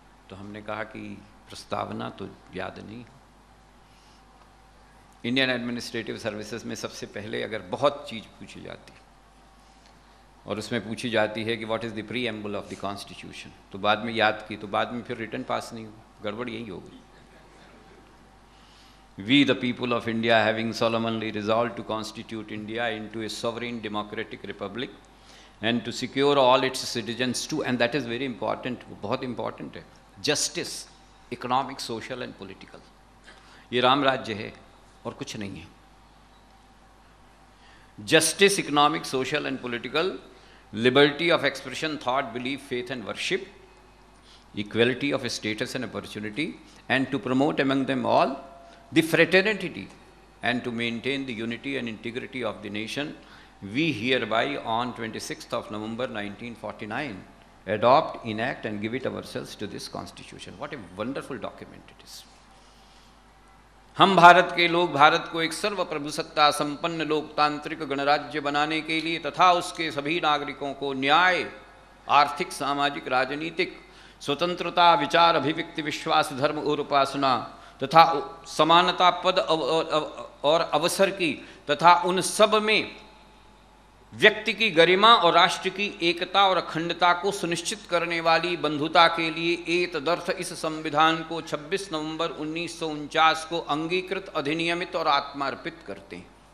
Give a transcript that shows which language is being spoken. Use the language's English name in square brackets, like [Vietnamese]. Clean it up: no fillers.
[Hindi] तो हमने कहा कि प्रस्तावना तो याद नहीं। इंडियन एडमिनिस्ट्रेटिव सर्विसेज में सबसे पहले अगर बहुत चीज़ पूछी जाती है और उसमें पूछी जाती है कि [English] what is the preamble of the constitution, [Hindi] तो बाद में याद की, तो बाद में फिर रिटर्न पास नहीं हुआ। गड़बड़ यही हो गई। [English] We the people of India having solemnly resolved to constitute India into a sovereign democratic republic and to secure all its citizens too, and that is very important, [Hindi] बहुत important है, [English] justice, economic, social and political। [Hindi] ये राम राज्य है और कुछ नहीं है। [English] Justice, economic, social and political, liberty of expression, thought, belief, faith and worship, equality of status and opportunity, and to promote among them all the fraternity and to maintain the unity and integrity of the nation, we hereby on 26th of November 1949 adopt, enact and give it ourselves to this constitution. What a wonderful document it is. [Hindi] हम भारत के लोग भारत को एक सर्वप्रभुसत्ता संपन्न लोकतांत्रिक गणराज्य बनाने के लिए तथा उसके सभी नागरिकों को न्याय, आर्थिक, सामाजिक, राजनीतिक स्वतंत्रता, विचार, अभिव्यक्ति, विश्वास, धर्म और उपासना तथा समानता, पद और अवसर की तथा उन सब में व्यक्ति की गरिमा और राष्ट्र की एकता और अखंडता को सुनिश्चित करने वाली बंधुता के लिए एतदर्थ इस संविधान को 26 नवंबर 1949 को अंगीकृत, अधिनियमित और आत्मार्पित करते हैं।